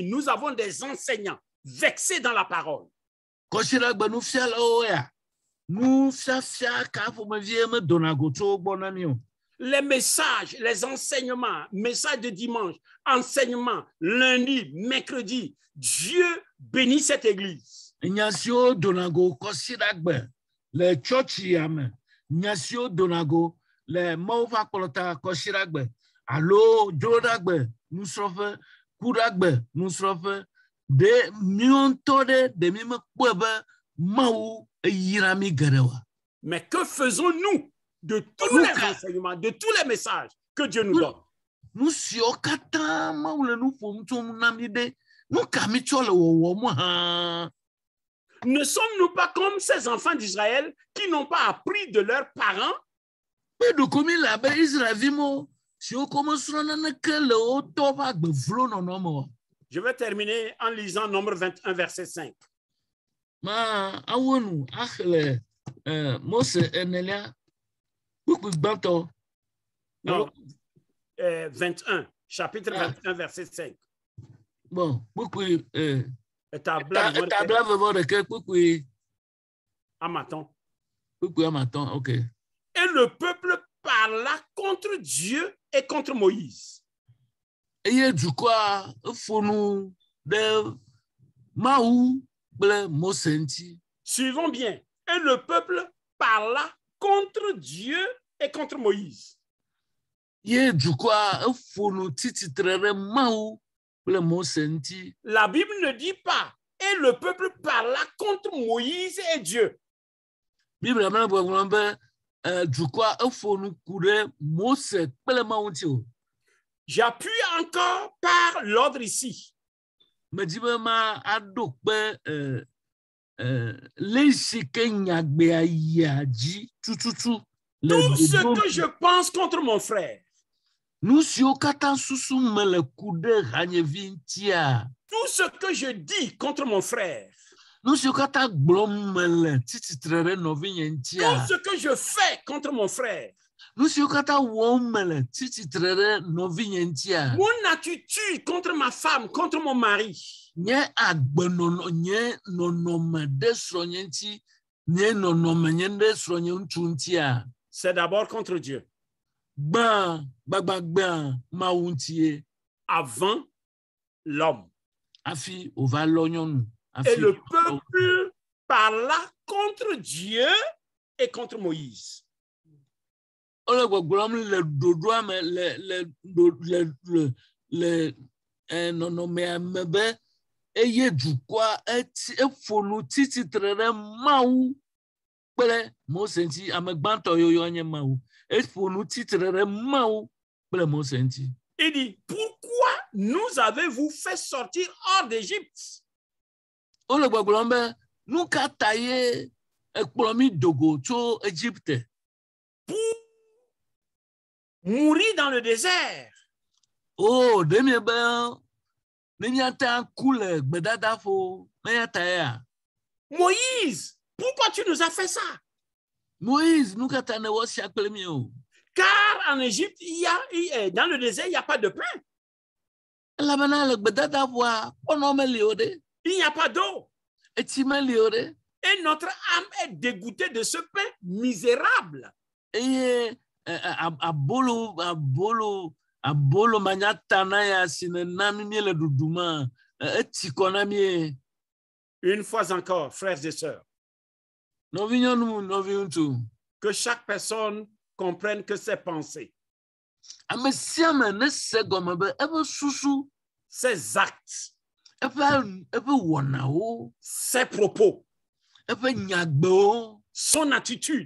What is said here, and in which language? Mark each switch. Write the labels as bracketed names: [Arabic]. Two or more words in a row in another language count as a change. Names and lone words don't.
[French] Nous avons des enseignants vexés dans la parole. Les messages, les enseignements, messages de dimanche, enseignements, lundi, mercredi, Dieu bénit cette église. [Ewe] le chɔchi ya me nya siwo dona go le Mawu ƒe akplɔta kɔsiɖagbe alo dzroɖagbe nusrɔ̃ƒe kuɖagbe nusrɔ̃ƒe ɖe míawo ŋutɔ ɖe ɖe mi mekpɔe be Mawu eyra mi geɖe oa. [French] Mais que faisons-nous de tous les enseignements, de tous les messages que Dieu nous donne? [Ewe] Nu siwo katã Mawu le nu ƒom tsom na mi ɖe nu ka mi tsɔ le wɔwɔm hã. [French] Ne sommes-nous pas comme ces enfants d'Israël qui n'ont pas appris de leurs parents? [Ewe] Pe ɖeko mi le abe Israelvi mo siwo ko mesrɔ̃ naneke le wo tɔ ƒe agbe vlo nɔnɔ me o. [French] Je vais terminer en lisant Nombre 21, verset 5. [Ewe] Ma awonu axle Mose enelia kpukpu gbãtɔ. [French] Non, 21, chapitre 21, verset 5. Bon, [Ewe] kpukpu Tabla vevɔ ɖeke kpukpu Amaton. kpukpu amatɔn, ok. [French] Et le peuple parla contre Dieu et contre Moïse. [Ewe] Eye dukɔa efo nu ɖe Mawu kple Mose ŋuti. [French] Suivons bien. Et le peuple parla contre Dieu et contre Moïse. [Ewe] Ye dukɔa efo nu tititre ɖe Mawu kple Mose ŋuti. [French] La Bible ne dit pas et le peuple parla contre Moïse et Dieu. [Ewe] Bible mena gblɔm be dukɔa efo nu ku ɖe Mose kple Mawu ŋuti o. [French] J'appuie encore par l'ordre ici. [Ewe] Medi be ma aɖo kpe le si ke nyagbea yia dzi tututu. [French] Tout ce que je pense contre mon frère. [Ewe] Nu siwo katã susu me le ku ɖe hanyevi ŋutia. [French] Tout ce que je dis contre mon frère. [Ewe] Nu siwo katã gblɔm me le tititre ɖe nɔvinye ŋutia. [French] Tout ce que je fais contre mon frère. [Ewe] Nu siwo katã wɔm me le tititre ɖe nɔvinye ŋutia. [French] Mon attitude contre ma femme, contre mon mari. [Ewe] Nye agbenɔnɔ, nye nɔnɔme ɖe srɔ̃nye ŋuti, nye nɔnɔme nye ɖe srɔ̃nye ŋutsu ŋutia. [French] C'est d'abord contre Dieu. [Ewe] Gbagbagba Mawu ŋutie. [French] Avant l'homme. [Ewe] Afi wòva lɔ nyɔnu. [French] Et le peuple parla contre Dieu et contre Moïse. [Ewe] Ole gbɔgblɔm le ɖoɖoa me le nɔnɔmea me be eye dukɔa efo nu tititre ɖe Mawu kple Mose ŋuti. Ame gbãtɔ yoyo nye Mawu. Efo nu titre ɖe Mawu kple Mose ŋuti. [French] Il dit, pourquoi nous avez-vous fait sortir hors d'Égypte? [Ewe] Ole gbɔgblɔm be nu ka ta ye ekplɔ mi dogo tso Égypte? [French] Pour mourir dans le désert. [Ewe] Oh, ɖe mie be ne míata ku le gbedadaƒo ne ya ta ya. [French] Moïse, pourquoi tu nous as fait ça? Moïse, [Ewe] nu ka ta ne wɔ sia kple mi o? [French] Car en Égypte, dans le désert, il n'y a pas de pain. [Ewe] Elabena le gbedadaƒoa kpɔnɔ meli o ɖe. [French] Il n'y a pas d'eau. [Ewe] Etsi meli o ɖe. [French] Et notre âme est dégoûtée de ce pain misérable. [Ewe] Eye abolo manyata na ya si ne na mi le ɖuɖuma etsi kɔ na mi. [French] Une fois encore, frères et sœurs, [Ewe] Nɔvi nyɔnu, nɔvi ŋutsu. [French] que chaque personne comprenne que ses pensées, [Ewe] Ame sia ame ne se gɔme be eƒe susu, [French] ses actes, [Ewe] eƒe wɔnawo, [French] ses propos, [Ewe] eƒe nyagbewo, [French] son attitude